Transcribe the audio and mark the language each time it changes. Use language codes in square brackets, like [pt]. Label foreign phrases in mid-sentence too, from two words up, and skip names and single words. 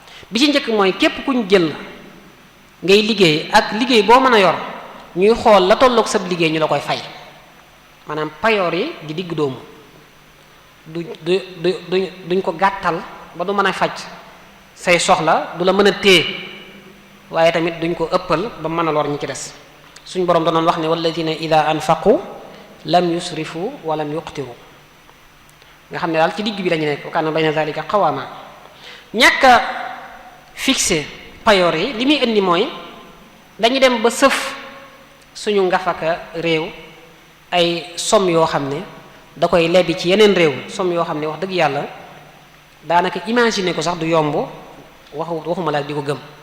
[wo] Bi ci njëkk mooy képp kuñ jël ngay liggéey ak liggéey boo mën a yor, ñuy xool la tolloog sab liggéey ñu la koy fay. Maanaam payoor yi di digg doomu. Du, du, du, duñ, duñ ko gàttal ba du mën a faj say soxla, du la mën a téye, waaye tamit duñ ko ëppal ba mën a lor ñi ci des. Suñ Boroom danoon wax ne: [ar] "والذين إذا أنفقوا لم يسرفوا ولم يقتروا." [wo] Nga xam ne daal ci digg bi lañu nekk, [ar] وكان بين ذلك قواما. [wo] Ñàkk a fixé payoor yi, li muy indi mooy dañu dem ba sëf suñu ngafaka réew ay somme yoo xam ne da koy lebi ci yeneen réew, somme yoo xam ne wax dëgg yàlla daanaka imaginer ko sax du yomb, waxu-, waxuma la di ko gëm.